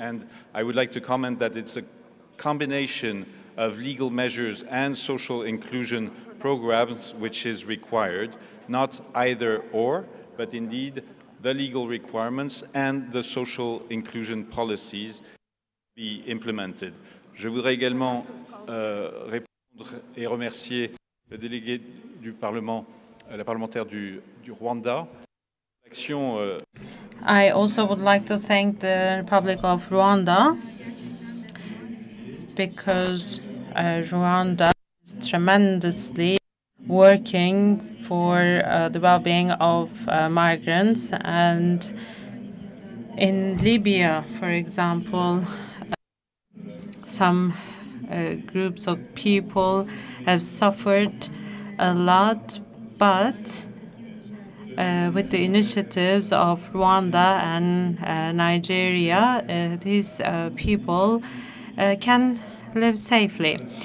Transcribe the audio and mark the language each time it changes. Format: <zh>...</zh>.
<en>And I would like to comment that it's a combination of legal measures and social inclusion programs which is required, not either or, but indeed the legal requirements and the social inclusion policies be implemented.</en> <fr>Je voudrais également répondre et remercier le délégué du Parlement, la parlementaire du Rwanda.</fr> <en>I also would like to thank the Republic of Rwanda, because Rwanda is tremendously working for the well-being of migrants. And in Libya, for example, some groups of people have suffered a lot, but with the initiatives of Rwanda and Nigeria, these people can live safely.</en>